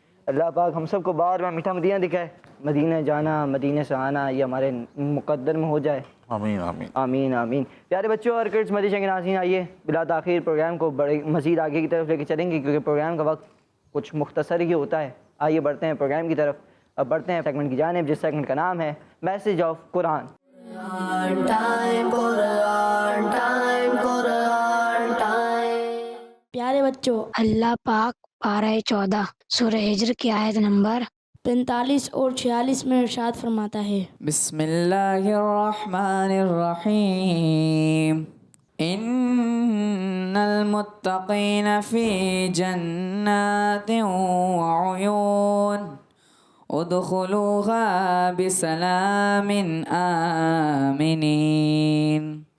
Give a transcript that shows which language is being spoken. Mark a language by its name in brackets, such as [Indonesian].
[Urdu] اللہ پاک ہم سب کو بار بار میٹھا مدینہ دکھائے، مدینہ جانا مدینہ سے آنا یہ ہمارے مقدر میں ہو جائے، آمین آمین۔ آمین آمین۔ پیارے بچوں اور کڈس مدیشہ کے ناظرین، آئیے بلا تاخیر پروگرام کو بڑے مزید آگے کی طرف لے کے چلیں گے، کیونکہ پروگرام کا وقت کچھ مختصر ہی ہوتا ہے۔ آئیے بڑھتے ہیں پروگرام کی طرف، اب بڑھتے ہیں سیگمنٹ کی جانب، جس سیگمنٹ کا نام ہے message of Quran. [English] Quran time, Quran time, Quran time. [Urdu] پیارے بچوں، اللہ پاک پارہ 14 سورہ ہجر کی آیت نمبر 45 اور 46 میں ارشاد فرماتا ہے، [Arabic] بسم اللہ الرحمن الرحیم ان المتقین فی جنات وعیون ادخلوها بسلام آمنین۔